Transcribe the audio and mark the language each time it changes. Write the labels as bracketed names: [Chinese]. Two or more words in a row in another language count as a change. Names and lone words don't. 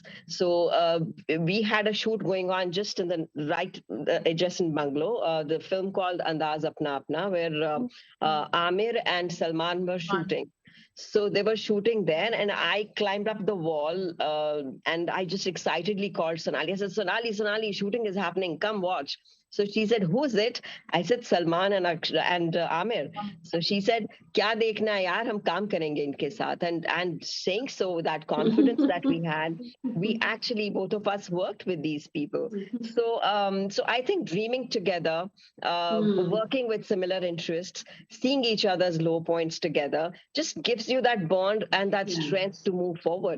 [English] So we had a shoot going on just in the right adjacent bungalow, the film called Andaz Apna Apna, where Amir and Salman were shooting. So they were shooting there, and I climbed up the wall and I just excitedly called Sonali. I said, Sonali, shooting is happening. Come watch. So she said, who's it? I said, Salman and Amir. So she said, [Hindi] क्या देखना है यार, हम काम करेंगे इनके साथ. [English] And saying so, that confidence that we had, we actually, both of us worked with these people. So I think dreaming together, working with similar interests, seeing each other's low points together, just gives you that bond and that strength to move forward.